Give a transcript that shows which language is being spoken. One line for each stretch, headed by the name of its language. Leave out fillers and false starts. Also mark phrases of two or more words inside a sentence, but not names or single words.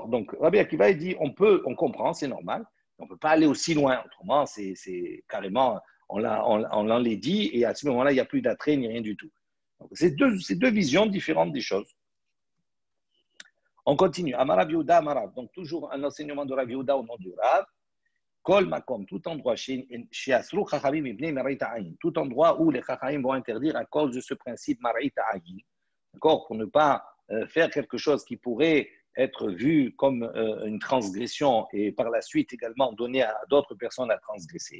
French: Donc, Rabbi Akiva, il dit, on comprend, c'est normal, on ne peut pas aller aussi loin. Autrement, c'est carrément, on l'en les dit, et à ce moment-là, il n'y a plus d'attrait ni rien du tout. Donc, c'est deux visions différentes des choses. On continue.
Aramaic: אמר רב יהודה אמר רב.
French: Donc, toujours un enseignement de Rav Yehuda au nom du Rav.
Hebrew: כל מקום,
French: tout endroit, tout endroit où les chachamim vont interdire à cause de ce principe
Hebrew: מראית עין.
French: D'accord? Pour ne pas faire quelque chose qui pourrait être vu comme une transgression et par la suite également donner à d'autres personnes à transgresser.